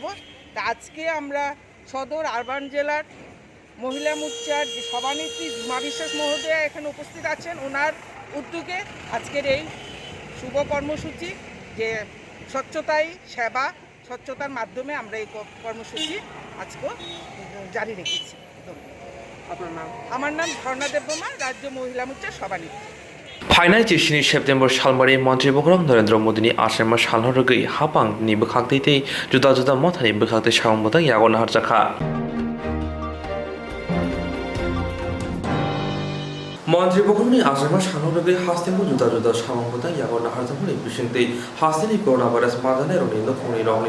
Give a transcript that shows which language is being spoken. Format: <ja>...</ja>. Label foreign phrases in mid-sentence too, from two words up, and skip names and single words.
<bn>তা আজকে আমরা সদর আরবান জেলার মহিলা মোর্চার যে সভানেত্রী ঝুমা বিশ্বাস মহোদয়া এখানে উপস্থিত আছেন, ওনার উদ্যোগে আজকের এই শুভ কর্মসূচি যে স্বচ্ছতাই সেবা, স্বচ্ছতার মাধ্যমে আমরা এই কর্মসূচি আজকে জারি রেখেছি। আপনার নাম? আমার নাম ঝর্ণা দেববর্মা, রাজ্য মহিলা মোর্চার সভানেত্রী।</bn> <brx>फाइनाल जिस्नि सेप्टेम्बर सालमारि मन्त्रि बखरम नरेन्द्र मोदीनि आसाम सालहरगै हापांनि बोखांथै जुदा जुदा मथानि बोखांथै सावंबोदों यागन हारजाखा मन्त्रि बखरमनि आसाम सालहरगै हास्तेखौ जुदा जुदा सावंबोदों यागन हारजाखनि बिसिंथै हास्तेनि</brx> <en>corona virus</en> <brx>माजानाय रंनि नखुंनि रंनि</brx>